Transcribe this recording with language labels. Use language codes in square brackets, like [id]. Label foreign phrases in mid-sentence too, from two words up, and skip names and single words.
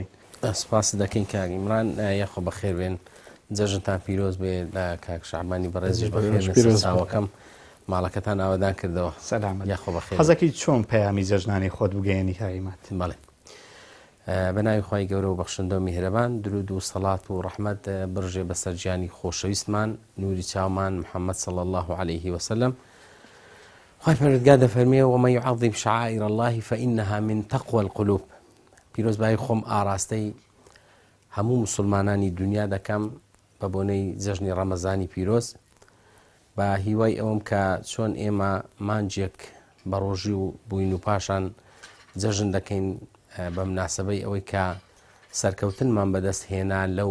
[ckb] سپاس دەکەین کاک عیمران یەخۆ بەخێر بێن جەژنتان پیرۆز بێ لە کاک شعبانی بەڕێزیش بەخێر ساوەکەم ماڵەکەتان ئاوادان کردەوە یەخۆ بەخێر حەزەکەی چۆن پەیامی جەژنانی خۆت بگەیەنی کاک عیماد؟ بەڵێ بەناوی خوای گەورە و بەخشندە و میهرەبان درود و سەڵات و ڕەحمەت بڕژێ بەسەر گیانی خۆشەویستمان نوری چاومان محەممەد [ar] صلی الله عليه وسلم. [ckb] خوای پەروەردگار دەفەرمێ [ar] ومن يعظم شعائر الله فإنها من تقوى القلوب. [ckb] پیرۆزبایی خۆم ئاراستەی هەموو مسلمانانی دنیا دەکەم بە بۆنەی جەژنی ڕەمەزانی پیرۆز بە هیوای ئەوم کە چۆن ئێمە مانجێک بە ڕۆژی و بووین و پاشان جەژن دەکەین بە مناسبەی ئەوەی کە سەرکەوتنمان بەدەست هێنا لەو